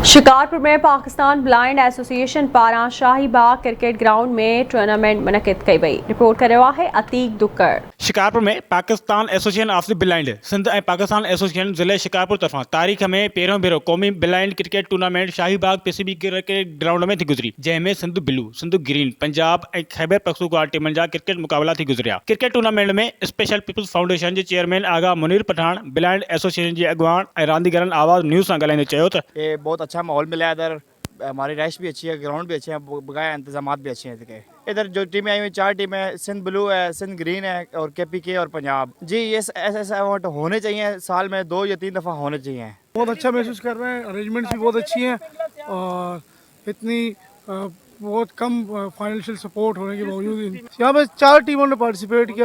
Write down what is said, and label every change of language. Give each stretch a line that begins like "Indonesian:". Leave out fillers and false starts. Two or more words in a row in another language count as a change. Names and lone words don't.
Sindhi: शिकारपुर में पाकिस्तान ब्लाइंड एसोसिएशन पारां शाहीबाग क्रिकेट ग्राउंड में टूर्नामेंट मुनक़िद कई वई। रिपोर्ट करे है अतीक दुक्कड़। शिकारपुर में पाकिस्तान एसोसिएशन ऑफ द ब्लाइंड सिंध और पाकिस्तान एसोसिएशन ज़िले शिकारपुर तरफा तारीख़ में पहिरियों भेरो क़ौमी ब्लाइंड क्रिकेट टूर्नामेंट शाहीबाग पीसीबी क्रिकेट ग्राउंड में थी गुजरी, जंहिंमें सिंध ब्लू, सिंध ग्रीन, पंजाब और खैबर पख्तूनख्वा टीमनि जा क्रिकेट मुकाबला थी गुजरिया। क्रिकेट टूर्नामेंट में स्पेशल पीपल्स फाउंडेशन के चेयरमैन आगा मुनीर पठान ब्लाइंड एसोसिएशन के अगवान और रांदीगरनि आवाज़ न्यूज़ से ॻाल्हाईंदे चयो त
Urdu: یہ بہت اچھا ماحول ملا ہے۔ ادھر ہماری ریش بھی اچھی ہے، گراؤنڈ بھی اچھے ہیں، بقایا انتظام بھی اچھے ہیں. ادھر جو ٹیمیں آئی ہوئی 4 ٹیمیں، سندھ بلیو ہے، سندھ گرین ہے اور کے پی کے اور پنجاب. جی یہ ایسے ایونٹ ہونے چاہیے، سال میں 2 یا 3 دفعہ ہونے چاہیے. بہت اچھا محسوس کر رہے ہیں، ارینجمنٹس بھی بہت اچھی ہیں اور اتنی بہت کم
English: financial support
Urdu: ہونے کے باوجود یہاں پہ 4 ٹیموں نے پارٹیسپیٹ کیا.